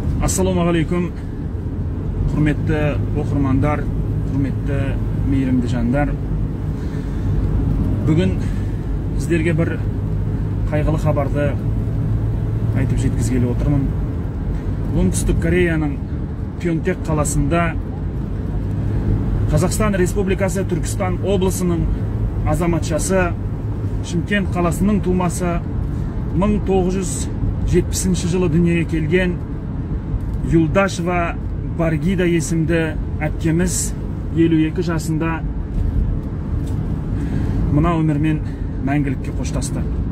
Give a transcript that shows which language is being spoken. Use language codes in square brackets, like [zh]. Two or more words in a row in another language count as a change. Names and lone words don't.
[uz] Assalomu alaykum. Hurmatli o'qirmonlar, hurmatli mehrimli janlar. Bugun sizlarga bir qayg'ili xabarni aytib yetkazgeli o'tirman. [kk] Оңтүстік Кореяның Pyeongtaek қаласында Қазақстан Республикасы Түркістан облысының азаматшасы, Шымкент қаласының тумасы, 1970 жылы дүниеге келген Юлдашева Баргида есімді әпкеміз 52 жасында мына өмірмен мәңгілікке қоштасты.